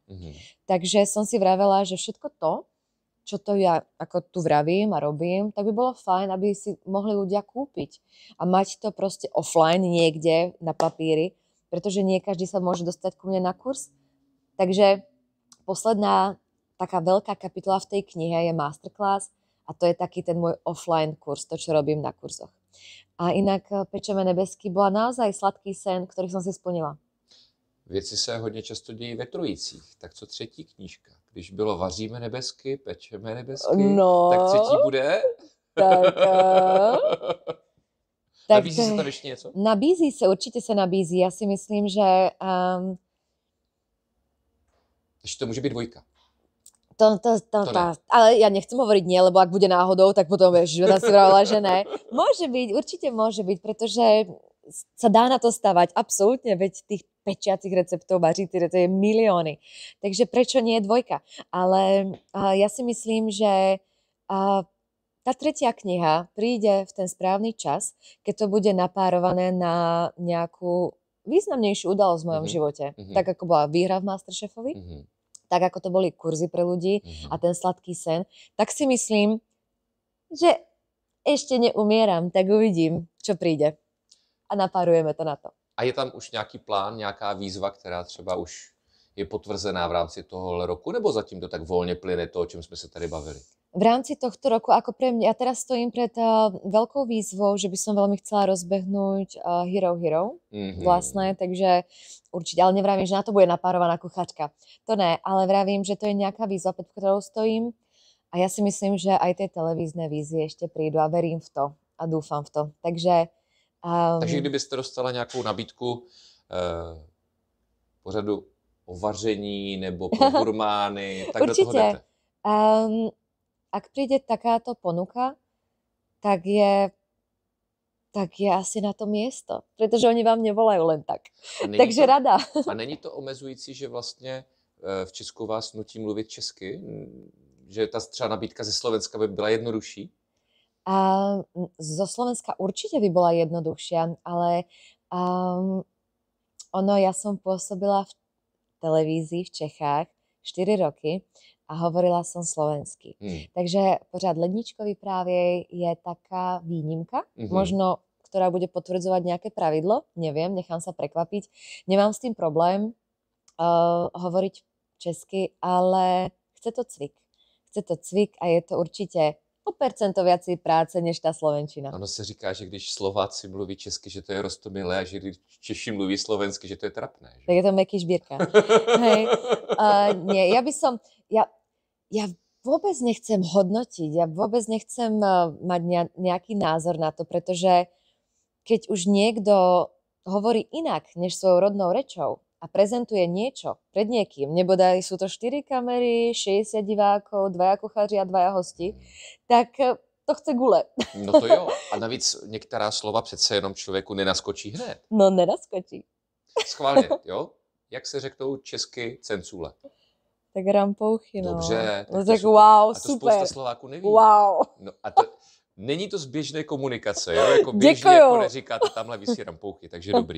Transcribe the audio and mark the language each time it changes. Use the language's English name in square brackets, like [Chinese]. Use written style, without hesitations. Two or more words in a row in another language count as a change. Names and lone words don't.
[Slovak] Takže som si vravela, že všetko to, čo to ja ako tu vravím a robím, tak by bolo fajn, aby si mohli ľudia kúpiť a mať to proste offline niekde na papíri, pretože nie každý sa môže dostať ku mne na kurz. Takže posledná taká veľká kapitola v tej knihe je masterclass a to je taký ten môj offline kurz, to, čo robím na kurzoch. A inak Pečeme nebesky bola naozaj sladký sen, ktorý som si splnila. [Czech] Věci se hodně často dějí ve trojicích. Tak co třetí knížka? Když bylo Vaříme nebesky, Pečeme nebesky, tak třetí bude? Tak, nabízí se tam ještě něco? Nabízí se, určitě se nabízí. Já si myslím, že... Takže to může být 2. [Slovak] Ale ja nechcem hovoriť nie, lebo ak bude náhodou, tak potom vieš, že si vravila, že ne. Môže byť, určite môže byť, pretože sa dá na to stavať, absolútne, veď tých pečiacich receptov, vařicích receptov je milióny. Takže prečo nie je 2? Ale ja si myslím, že tá tretia kniha príde v ten správny čas, keď to bude napárované na nejakú významnejšiu udalosť v mojom živote. Tak ako bola výhra v Masterchefovi, tak ako to boli kurzy pre ľudí a ten sladký sen, tak si myslím, že ešte neumieram, tak uvidím, čo príde. A napárujeme to na to. [Czech] A je tam už nějaký plán, nějaká výzva, která třeba už je potvrzená v rámci tohohle roku, nebo zatím to tak volně plyne to, o čem jsme se tady bavili? [Slovak] V rámci tohto roku, ako pre mňa, ja teraz stojím pred veľkou výzvou, že by som veľmi chcela rozbehnúť Hero vlastné, takže určite, ale nevravím, že na to bude napárovaná kuchačka. To ne, ale vravím, že to je nejaká výzva, pred ktorou stojím a ja si myslím, že aj tie televízne vízie ešte prídu a verím v to a dúfam v to. [Czech] Takže kdybyste dostala nějakou nabídku pořadu o vaření nebo pro gurmány, tak do toho jdete? [Slovak] Ak príde takáto ponuka, tak je asi na to miesto, pretože oni vám nevolajú len tak. Takže rada. [Czech] A není to omezující, že vlastně v Česku vás nutí mluvit česky? Že ta třeba nabídka ze Slovenska by byla jednodušší? [Slovak] Zo Slovenska určite by bola jednoduchšia, ale ja som pôsobila v televízii v Čechách 4 roky a hovorila som slovensky. Takže pořád ledničko vyprávěj je taká výnimka, možno ktorá bude potvrdzovať nejaké pravidlo, neviem, nechám sa prekvapiť. Nemám s tým problém hovoriť česky, ale chce to cvik. Chce to cvik a je to určite o percento viacej práce než tá slovenčina. [Czech] Ono se říká, že když Slováci mluví česky, že to je roztomilé a že když Češi mluví slovensky, že to je trapné. Že? [Slovak] Tak je to Meky Žbírka. Hej. Nie, ja vôbec nechcem hodnotiť, ja vôbec nechcem mať nejaký názor na to, pretože keď už niekto hovorí inak než svojou rodnou rečou a prezentuje niečo pred niekým, nebodaj sú to 4 kamery, 60 divákov, 2 kuchaři a 2 hosti, tak to chce gule. [Czech] No to jo. A navíc některá slova přece jenom člověku nenaskočí hned. No nenaskočí. Schválně, jo? Jak se řeknou česky cencule? Tak rampouchy, no. Dobře. No tak wow, a to super. spousta Slováků neví. Wow. No a to, není to z běžné komunikace, jo? Jako běžně jako neříkáte, tamhle visí rampouchy, takže dobrý.